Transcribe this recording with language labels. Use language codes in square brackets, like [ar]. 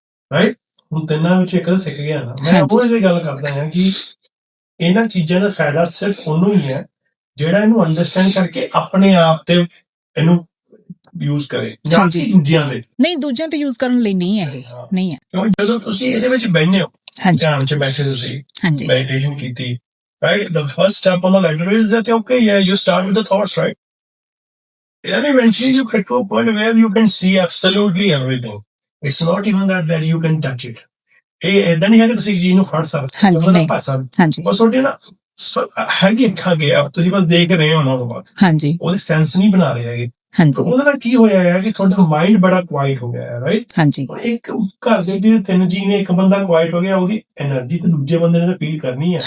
[pa] Right, ਹੁਣ 3 ਵਿੱਚ ਇੱਕ ਸਿੱਖ ਗਿਆ ਨਾ। ਮੈਂ ਉਹ ਇਹ ਗੱਲ ਕਰਦਾ ਹਾਂ ਕਿ ਇਹਨਾਂ ਚੀਜ਼ਾਂ ਦਾ ਫਾਇਦਾ ਸਿਰਫ ਉਹਨੂੰ ਹੀ ਹੈ ਜਿਹੜਾ ਇਹਨੂੰ ਅੰਡਰਸਟੈਂਡ ਕਰਕੇ ਆਪਣੇ ਆਪ ਤੇ ਇਹਨੂੰ ਯੂਜ਼ ਕਰੇ, ਜਾਂ ਕਿ ਦੂਜਿਆਂ ਦੇ ਨਹੀਂ, ਦੂਜਿਆਂ ਤੇ ਯੂਜ਼ ਕਰਨ ਲਈ ਨਹੀਂ ਹੈ ਇਹ, ਨਹੀਂ ਹੈ। ਕਿਉਂਕਿ ਜਦੋਂ ਤੁਸੀਂ ਇਹਦੇ ਵਿੱਚ ਬੈਠੇ ਹੋ, ਧਿਆਨ 'ਚ ਬੈਠੇ, ਤੁਸੀਂ ਮੈਡੀਟੇਸ਼ਨ ਕੀਤੀ, right, [en] the first step on the ladder is that okay, yeah, you start with the thoughts, right? And eventually you get to a point where you can see absolutely everything. It's not even that you can touch it. [pa] ਇਹ ਏਦਾਂ ਨਹੀਂ ਹੈ ਕਿ ਤੁਸੀਂ ਜੀ ਨੂੰ ਫੜ ਸਕਦੇ, ਉਹਦਾ ਪਾ ਸਕਦੇ, ਬਸ ਤੁਹਾਡੇ ਨਾ ਹੈਗੀ ਅੱਖਾਂ ਕੇ ਤੁਸੀਂ ਬਸ ਦੇਖ ਰਹੇ ਹੋ ਉਹਨਾਂ ਨੂੰ, ਬਾਅਦ ਹਾਂਜੀ ਉਹਦੇ ਸੈਂਸ ਨਹੀਂ ਬਣਾ ਰਹੇ ਹੈਗੇ। ਉਹਦੇ ਨਾਲ ਕੀ ਹੋਇਆ ਹੈ ਕਿ ਤੁਹਾਡਾ ਮਾਈਂਡ ਬੜਾ ਕੁਆਇਟ ਹੋ ਗਿਆ ਹੈ, ਰਾਈਟ? ਹਾਂਜੀ। ਇੱਕ ਘਰ ਦੇ 3 ਜੀ ਨੇ, ਇੱਕ ਬੰਦਾ ਕੁਆਇਟ ਹੋ ਗਿਆ, ਉਹਦੀ એનર્ਜੀ ਤੇ ਦੂਜੇ ਬੰਦੇ ਨੇ ਫੀਲ ਕਰਨੀ ਹੈ।